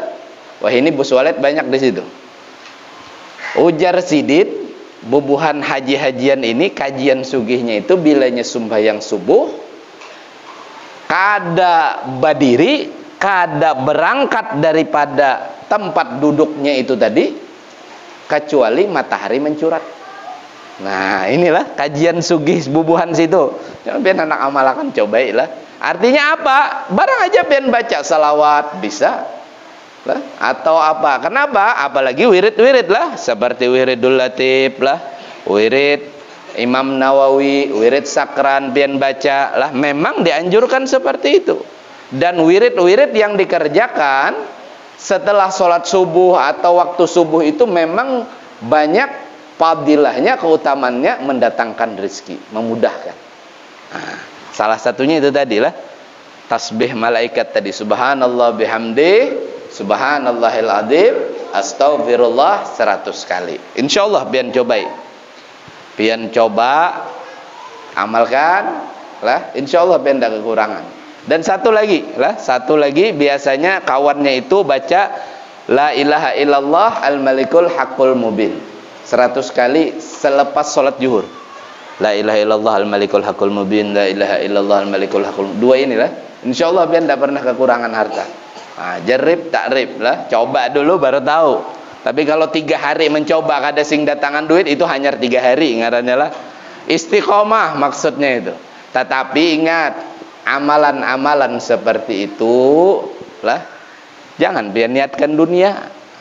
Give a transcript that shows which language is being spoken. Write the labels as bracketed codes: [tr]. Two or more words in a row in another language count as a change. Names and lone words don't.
[bjn] Wah, ini bos walet banyak di situ. Ujar sidin, bubuhan haji-hajian ini kajian sugihnya itu bilanya sembahyang subuh kada berdiri, kada berangkat daripada tempat duduknya itu tadi kecuali matahari mencurat. Nah, inilah kajian sugih bubuhan situ. Jangan pian anak amalakan, cobailah. Artinya apa? Barang aja pian baca salawat bisa lah, atau apa? Kenapa? Apalagi wirid-wirid lah, seperti wiridul latif lah, wirid Imam Nawawi, wirid sakran pian baca lah, memang dianjurkan seperti itu. Dan wirid-wirid yang dikerjakan setelah sholat subuh atau waktu subuh itu memang banyak fadilahnya, keutamannya mendatangkan rezeki, memudahkan. Nah, salah satunya itu tadi lah, tasbih malaikat tadi, [ar] سبحان الله وبحمده، سبحان الله العظيم, أستغفر الله 100 kali. [bjn] Insyaallah pian cobai. Pian coba amalkan lah, insyaallah pian tak kekurangan. Dan satu lagi biasanya kawannya itu baca [ar] لا إله إلا الله الملك الحق المبين [bjn] 100 kali selepas sholat zuhur. [ar] لا إله إلا الله الملك الحق المبين، لا إله إلا الله الملك الحق. [bjn] Dua inilah insyaallah pian tak pernah kekurangan harta. Nah, jarib takrib lah, coba dulu baru tahu. Tapi kalau 3 hari mencoba kada sing datangan duit, itu hanya 3 hari ngarannya lah. Istiqomah maksudnya itu. Tetapi ingat, amalan-amalan seperti itu lah, jangan biar niatkan dunia.